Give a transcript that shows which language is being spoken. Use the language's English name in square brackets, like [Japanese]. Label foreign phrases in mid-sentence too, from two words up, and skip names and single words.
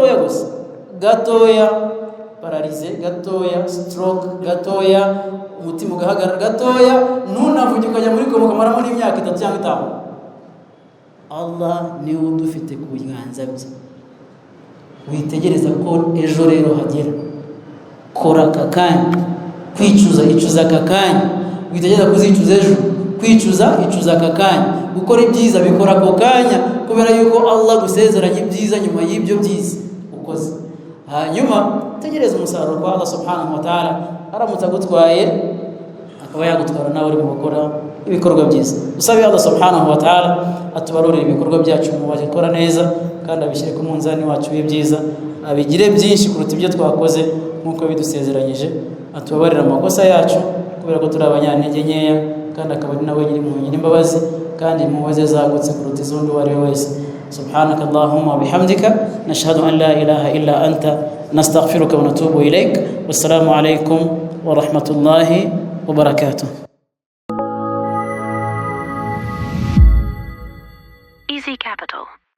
[Kinyarwanda] gatoya paralize gatoya stroke gatoya umutima ugahagarara gatoya ntunavuge ukajya muri koma ukamaramo n'imyaka 3 cyangwa 5 Allah niwe udufite ku biganza bye witegereza ko ejo rero hagera kora kakanya icuza kakanya witegereza kuzicuza ejo icuza kakanya gukora ibyiza bikora ko kanya kubera yuko Allah gusezeranya ibyiza nyuma y'ibyo byiza ukoze hanyuma tegereza umusaruro kwa Allah [Arabic] سبحانه و [Kinyarwanda] ta'ala aramutse agutwaye akaba yagutwara nawe uri gukora ibikorwa byiza usabe Allah [Arabic] سبحانه وتعالى [Kinyarwanda] atubarurire ibikorwa byacu mu bakora neza kandi abishyire ku munzani wacu w'ibyiza abigire byinshi kuruta ibyo twakoze nkuko bidusezeranyije atubabarira amakosa yacu kubera ko turi abanyantege nkeya kandi akaba ari nawe nyiri imbabazi kandi impuhwe zagutse kuruta izundi uwo ari we wese [Arabic] سبحانك اللهم وبحمدك نشهد أن لا إله إلا أنت نستغفرك ونتوب إليك والسلام عليكم ورحمة الله وبركاته. [Kinyarwanda] Easy Capital.